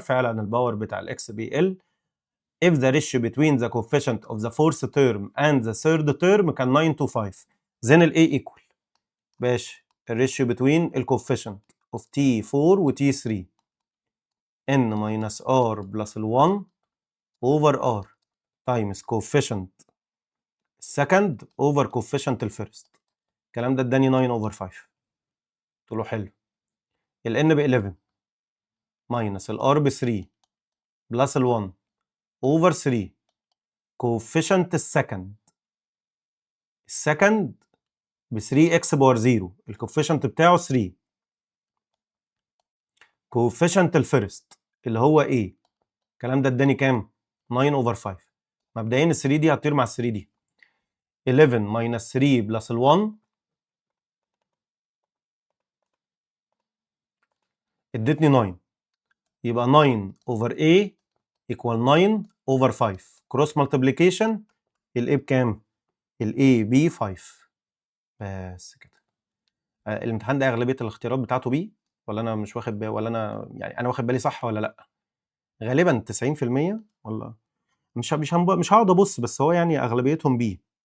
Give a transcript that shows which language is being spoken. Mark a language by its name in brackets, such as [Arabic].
[English] فعلا الباور بتاع الاكس بيقل if the ratio between the coefficient of the fourth term and the third term كان 9 to 5 then ال a equal. باش الريشيو between ال coefficient of t4 و t3 n minus r plus ال 1 over r times coefficient second over coefficient الفيرست. [Arabic] الكلام ده اداني 9 over 5. قلت له حلو. ال n ب 11 minus ال r ب 3 بلس ال 1 over 3 coefficient السكند ب 3x باور 0 الكوفيشنت بتاعه 3 coefficient الفيرست اللي هو ايه؟ الكلام ده اداني كام؟ 9 over 5. مبدئيا ال 3 دي هتطير مع ال 3 دي. 11 minus 3 بلس ال 1 ادتني 9. [English] يبقى 9 over a equal 9 over 5 cross multiplication. [Arabic] ال a بكام؟ ال a ب 5. بس كده. الامتحان ده اغلبيه الاختيارات بتاعته بي ولا انا مش واخد بالي؟ ولا انا يعني انا واخد بالي صح ولا لا؟ غالبا 90% ولا مش هقعد ابص، بس هو يعني اغلبيتهم بي.